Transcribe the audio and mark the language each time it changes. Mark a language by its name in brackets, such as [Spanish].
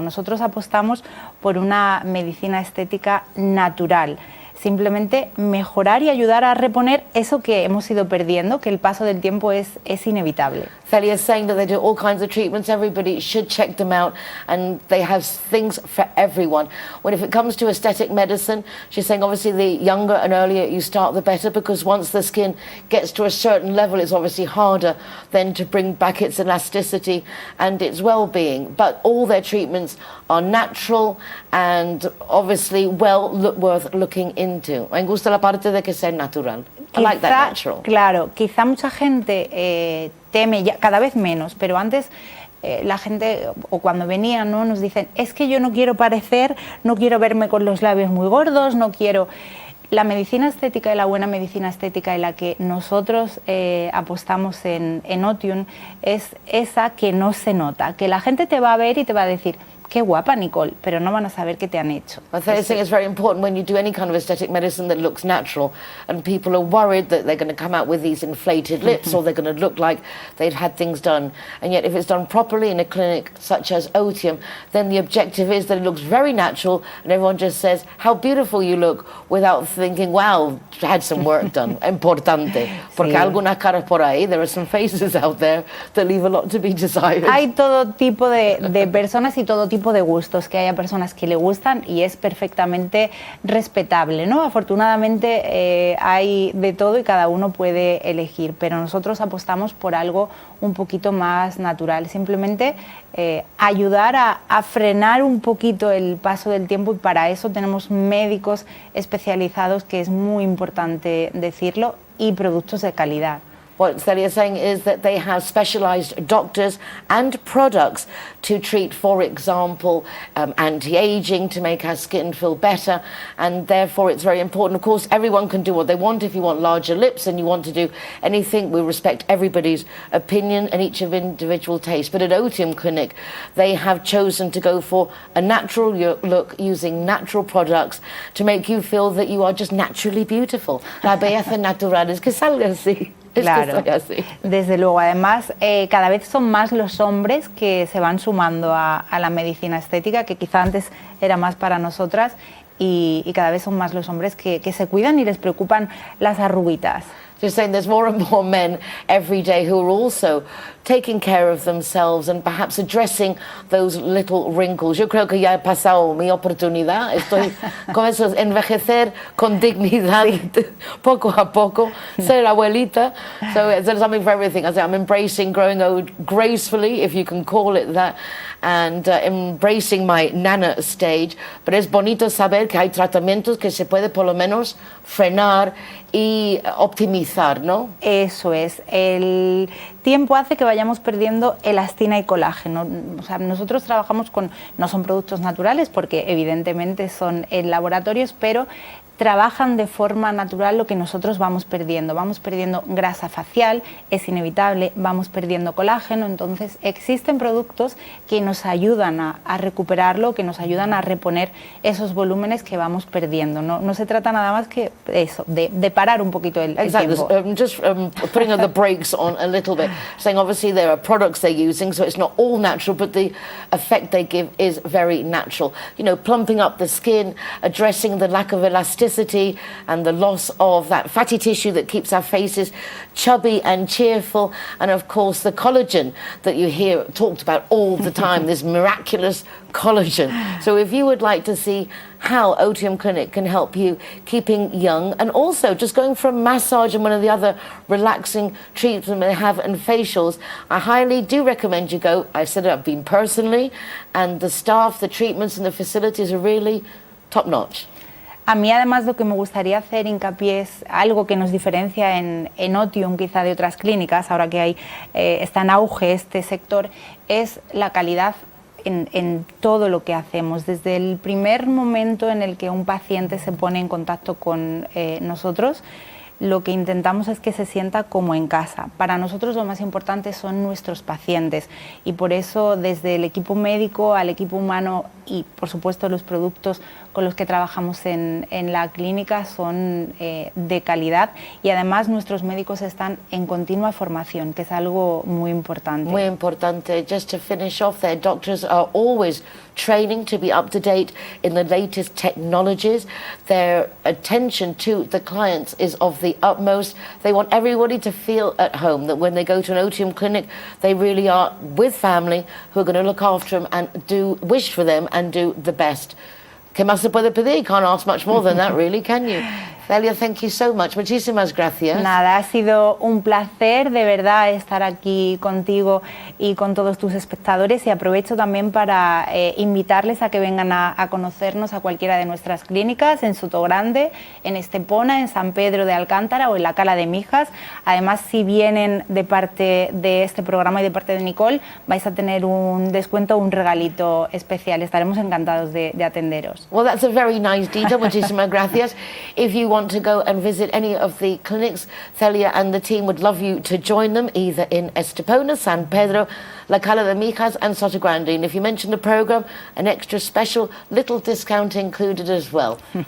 [Spanish] Nosotros apostamos por una medicina estética natural. Simplemente mejorar y ayudar a reponer eso que hemos ido perdiendo, que el paso del tiempo es inevitable. [English] Celia is saying that they do all kinds of treatments. Everybody should check them out, and they have things for everyone. When if it comes to aesthetic medicine, she's saying obviously the younger and earlier you start, the better, because once the skin gets to a certain level, it's obviously harder then to bring back its elasticity and its well-being. But all their treatments are natural and obviously worth looking into. [Spanish] Me gusta la parte de que sea natural. [English] I like that natural. [Spanish] Claro, quizá mucha gente teme, ya, cada vez menos, pero antes la gente, o cuando venían, ¿no? Nos dicen, es que yo no quiero parecer, no quiero verme con los labios muy gordos, no quiero... La medicina estética y la buena medicina estética en la que nosotros apostamos en Otium es esa que no se nota, que la gente te va a ver y te va a decir, qué guapa Nicole, pero no van a saber qué te han hecho. [English] I think it's very important when you do any kind of aesthetic medicine that looks natural, and people are worried that they're going to come out with these inflated lips or they're going to look like they've had things done. And yet if it's done properly in a clinic such as Otium, then the objective is that it looks very natural and everyone just says, how beautiful you look, without thinking, wow, had some work done. [Spanish] Importante. Porque algunas caras por ahí, [English] there are some faces out there that leave a lot to be desired. [Spanish] Hay todo tipo de personas y todo tipo de gustos, que haya personas que le gustan y es perfectamente respetable, ¿no? Afortunadamente hay de todo y cada uno puede elegir, pero nosotros apostamos por algo un poquito más natural, simplemente ayudar a frenar un poquito el paso del tiempo, y para eso tenemos médicos especializados, que es muy importante decirlo, y productos de calidad. [English] What Celia is saying is that they have specialized doctors and products to treat, for example, anti-aging, to make our skin feel better, and therefore it's very important. Of course, everyone can do what they want. If you want larger lips and you want to do anything, we respect everybody's opinion and each of individual taste. But at Otium Clinic, they have chosen to go for a natural look using natural products to make you feel that you are just naturally beautiful. [Spanish] La belleza natural es que salga así. Es Claro, que soy así. desde luego. Además, cada vez son más los hombres que se van sumando a la medicina estética, que quizá antes era más para nosotras, y cada vez son más los hombres que se cuidan y les preocupan las arruguitas. [English] Just saying there's more and more men every day who are also taking care of themselves and perhaps addressing those little wrinkles. [Spanish] Yo creo que ya he pasado mi oportunidad. Estoy con eso, envejecer con dignidad, poco a poco, ser abuelita. [English] So there's something for everything. I say I'm embracing growing old gracefully, if you can call it that, and embracing my nana stage. [Spanish] Pero es bonito saber que hay tratamientos que se puede por lo menos frenar y optimizar, ¿no? Eso es. El tiempo hace que vayamos perdiendo elastina y colágeno. O sea, nosotros trabajamos con, no son productos naturales porque evidentemente son en laboratorios, pero trabajan de forma natural lo que nosotros vamos perdiendo. Vamos perdiendo grasa facial, es inevitable, vamos perdiendo colágeno. Entonces existen productos que nos ayudan a recuperarlo, que nos ayudan a reponer esos volúmenes que vamos perdiendo. No se trata nada más que eso, de parar un poquito el tiempo. [English] Just putting the brakes on a little bit, saying obviously there are products they're using, so it's not all natural, but the effect they give is very natural. You know, plumping up the skin, addressing the lack of elasticity and the loss of that fatty tissue that keeps our faces chubby and cheerful, and of course the collagen that you hear talked about all the time, this miraculous collagen. So if you would like to see how Otium Clinic can help you keeping young, and also just going for a massage and one of the other relaxing treatments they have and facials, I highly do recommend you go. I said it, I've been personally, and the staff, the treatments and the facilities are really top notch. [Spanish] A mí además lo que me gustaría hacer hincapié es algo que nos diferencia en Otium quizá de otras clínicas, ahora que está en auge este sector, es la calidad en todo lo que hacemos. Desde el primer momento en el que un paciente se pone en contacto con nosotros, lo que intentamos es que se sienta como en casa. Para nosotros lo más importante son nuestros pacientes y por eso desde el equipo médico al equipo humano y por supuesto los productos con los que trabajamos en la clínica son de calidad y además nuestros médicos están en continua formación, que es algo muy importante. Muy importante. [English] Just to finish off, their doctors are always training to be up to date in the latest technologies. Their attention to the clients is of the utmost. They want everybody to feel at home, that when they go to an Otium clinic, they really are with family who are going to look after them and wish for them and do the best. [Spanish] ¿Qué más se puede pedir? [English] Can't ask much more than that, really, can you? Celia, thank you so much. [Spanish] Muchísimas gracias. Nada, ha sido un placer de verdad estar aquí contigo y con todos tus espectadores y aprovecho también para invitarles a que vengan a conocernos a cualquiera de nuestras clínicas en Sotogrande, en Estepona, en San Pedro de Alcántara o en la Cala de Mijas. Además, si vienen de parte de este programa y de parte de Nicole, vais a tener un descuento, un regalito especial. Estaremos encantados de atenderos. [English] Well, that's a very nice detail. [Spanish] Muchísimas gracias. [English] If you want to go and visit any of the clinics, Celia and the team would love you to join them either in Estepona, San Pedro, La Cala de Mijas and Sotogrande. And if you mention the program, an extra special little discount included as well.